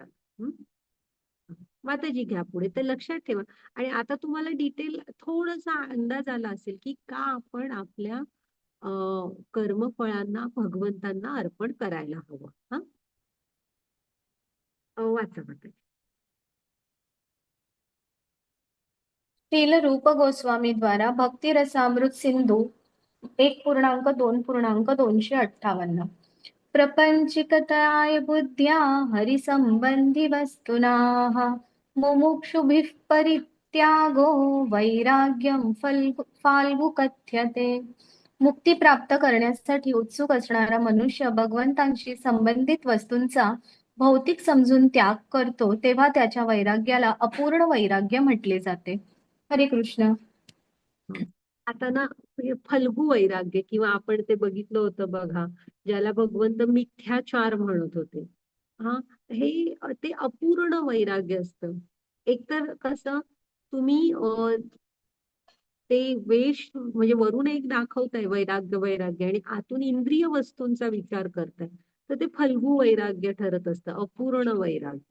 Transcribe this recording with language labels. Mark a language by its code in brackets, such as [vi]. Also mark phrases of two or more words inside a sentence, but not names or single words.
[mr] माताजी घ्या पुढे, तर लक्षात ठेवा. आणि आता तुम्हाला डिटेल थोडासा अंदाज आला असेल की का आपण आपल्या कर्मफळांना भगवंतांना अर्पण करायला हवं. हा, वाचा माताजी. [sa] श्रील रूप गोस्वामी द्वारा भक्ती रसामृत सिंधू 1.2.258 प्रपंचिकताय बुद्ध्या हरिसंबंधी वस्तुनाः मुमुक्षुभिः परित्यागो वैराग्यं फाल्गु कथ्यते. [mr] मुक्ती प्राप्त करण्यासाठी उत्सुक असणारा मनुष्य भगवंतांशी संबंधित वस्तूंचा भौतिक समजून त्याग करतो तेव्हा त्याच्या वैराग्याला अपूर्ण वैराग्य म्हटले जाते. हरे कृष्ण. आता ना हे फल्गू वैराग्य किंवा आपण ते बघितलं होतं बघा, ज्याला भगवंत मिथ्याचार म्हणत होते. हा, हे ते अपूर्ण वैराग्य असतं. एकतर कसं तुम्ही ते वेश म्हणजे वरून एक दाखवताय वैराग्य वैराग्य आणि आतून इंद्रिय वस्तूंचा विचार करताय, तर ते फल्गू वैराग्य ठरत असतं, अपूर्ण वैराग्य.